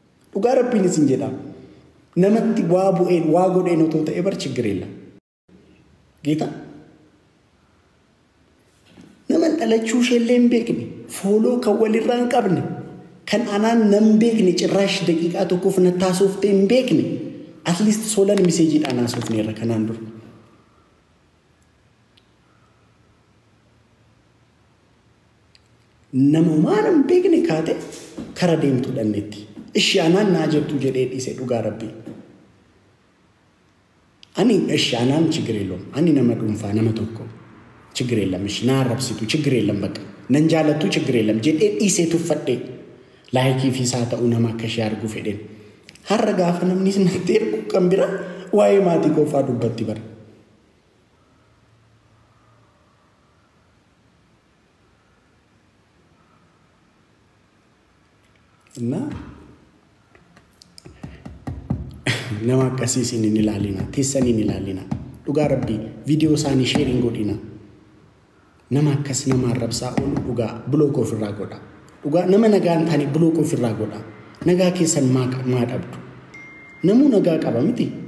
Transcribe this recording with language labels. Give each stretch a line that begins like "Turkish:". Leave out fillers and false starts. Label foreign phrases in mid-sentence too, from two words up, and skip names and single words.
Oromo: dhugaa rabbiin isin jedha namatti waa bu'een waa godheen otoo ta'e bar
Amharic: ችግር የለም ጌታ
Oromo: naman dhalachuu sheellee hin beekne fooloo kan walirraa hin qabne kan anaan nan beekne cirraash daqiiqaa tokkoof na taasooftee hin beekne
English: at least
Oromo: solan miseejiidhaan haasofneerra kanaan dura. Namumaan hin beekne kaate kara deemtu dhannetti. Ishi anaan naa jettu jedhee dhiise dhugaa rabbii. Ani ishi anaan
Amharic: ችግር የለውም.
Oromo: Ani nama dhuunfaa nama tokko
Amharic: ችግር የለም. እሺ ና አረብሲቱ ችግር የለም በቃ ነን ጃለቱ ችግር የለም
Oromo: jedhee dhiisee tuffadhe laayikii fi isaa ta'uu nama akka ishee arguu fedhen. Har'a gaafa namni natti ergu kan bira waa'ee maatii qofaa dubbatti bara. እና nama akkasii isin hin ilaalina teessan hin ilaalina dhugaa rabbii viidiyoo isaanii sheeriin godhina nama akkas nama arrabsaa oolu dhugaa blook ofirraa godha dhugaa nama nagaa hin taane blook ofirraa godha nagaa keessan maa dhabdu namuu nagaa qaba miti